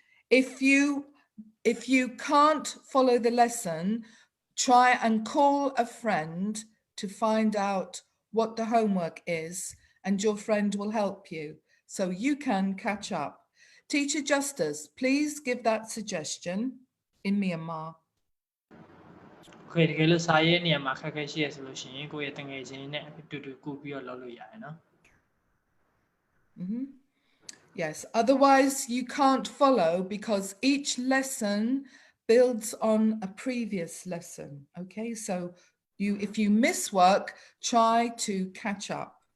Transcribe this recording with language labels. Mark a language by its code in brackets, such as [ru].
[en] If you can't follow the lesson, try and call a friend to find out what the homework is, and your friend will help you so you can catch up. Teacher Justice, please give that suggestion in Myanmar. [my] Okay တကယ်လို့စာရေးနေရာမှာခက်ခဲရှိရဆိုလို့ရှိရင်ကိုယ့်ရဲ့တငယ်ချင်းနဲ့အတူတူကူပြီးတော့လုပ်လို့ရတယ်နော် [en] Yes, otherwise you can't follow because each lesson builds on a previous lesson. Okay, so if you miss work, try to catch up.